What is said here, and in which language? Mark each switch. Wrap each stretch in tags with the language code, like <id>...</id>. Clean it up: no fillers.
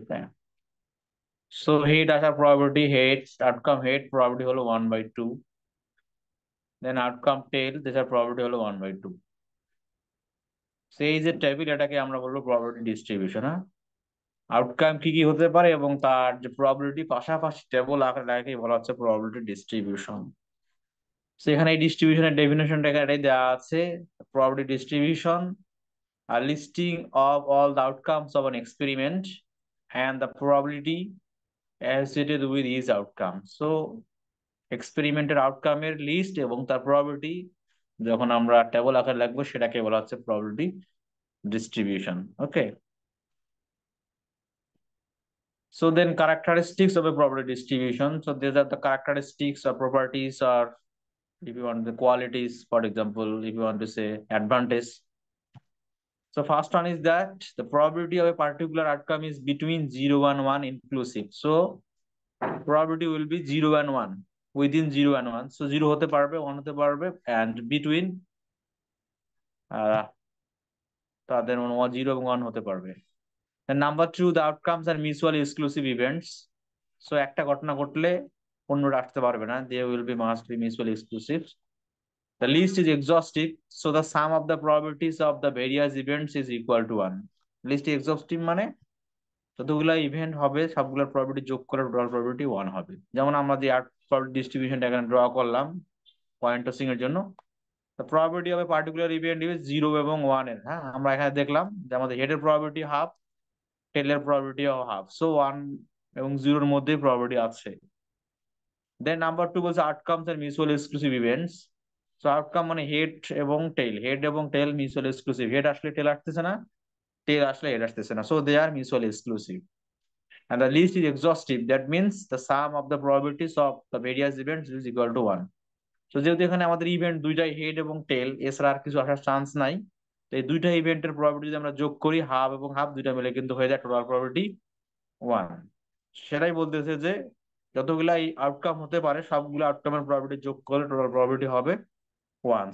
<bn>ওকে, so head আসার probability, head outcome head probability হলো 1/2, দেন outcome টেল দেসার probability হলো 1/2। সেই যে টেবিল এটাকে আমরা বলবো প্রবাবিলিটি ডিস্ট্রিবিউশন। হ্যাঁ, আউটকাম কি কি হতে পারে এবং তার যে প্রবাবিলিটি পাশাপাশি টেবল আকারে লেখাকে বলা হচ্ছে প্রবাবিলিটি ডিস্ট্রিবিউশন। সেখানে এই ডিস্ট্রিবিউশনের ডেফিনেশনটা এটাই দেওয়া আছে,</bn> <en>Probability distribution a listing of all the outcomes of an experiment and the probability associated with each outcome.</en> <bn>So এক্সপেরিমেন্টের আউটকামের list এবং তার প্রবাবিলিটি যখন আমরা টেবল আকারে লিখবো সেটাকে বলা হচ্ছে probability distribution.</bn> <en>Okay, so then characteristics of a probability distribution. So these are the characteristics or properties, or if you want the qualities, for example if you want to say advantage. So first one is that the probability of a particular outcome is between 0 and 1 inclusive. So probability will be 0 and 1, within 0 and 1.</en> <bn>So 0 হতে পারবে, 1 হতে পারবে,</bn> <en>and between</en> <bn>তাদের 0 এবং 1 হতে পারবে।</bn> <en>And number two, the outcomes are mutually exclusive events. So</en> <bn>একটা ঘটনা ঘটলে অন্যটা আসতে পারবে না,</bn> <en>they will be must be mutually exclusive. The list is exhaustive, so the sum of the probabilities of the various events is equal to 1.</en> <bn>List exhaustive মানে যতগুলো event হবে সবগুলোর প্রবাবিলিটি যোগ করে টোটাল প্রবাবিলিটি 1 হবে। যেমন আমরা যে প্রবাবিলিটি ডিস্ট্রিবিউশনটা এখানে ড্র করলাম পয়েন্ট টসিং এর জন্য,</bn> <en>the probability of a particular event is</en> <bn>0 এবং 1 এর। হ্যাঁ, আমরা এখানে দেখলাম যে আমাদের হেডের probability half, টেলের probability half, so 1 এবং 0 এর মধ্যেই প্রবাবিলিটি আছে। দেন নাম্বার 2 বলছে</bn> <en>Outcomes আর mutual exclusive events.</en> <bn>So outcome মানে হেড এবং টেল, হেড এবং টেল মিউচুয়াল এক্সক্লুসিভ, হেড আসলে টেল আসতেছে না, টেল আসলে হেড আসতেছে না,</bn> <en>So they are mutual exclusive. And the list is exhaustive, that means the sum of the probabilities of the various events is equal to 1.</en> <bn>So যেহেতু এখানে আমাদের ইভেন্ট দুইটাই হেড এবং টেল, এছাড়া আর কিছু আসার চান্স নাই, তো এই দুইটা ইভেন্টের প্রবাবিলিটি যদি আমরা যোগ করি, হাফ এবং হাফ দুইটা মিলে কিন্তু হয়ে যায় টোটাল প্রবাবিলিটি 1। সেটাই বলতেছে যে যতগুলা আউটকাম হতে পারে সবগুলো আউটকামের প্রবাবিলিটি যোগ করলে টোটাল প্রবাবিলিটি হবে 1।</bn>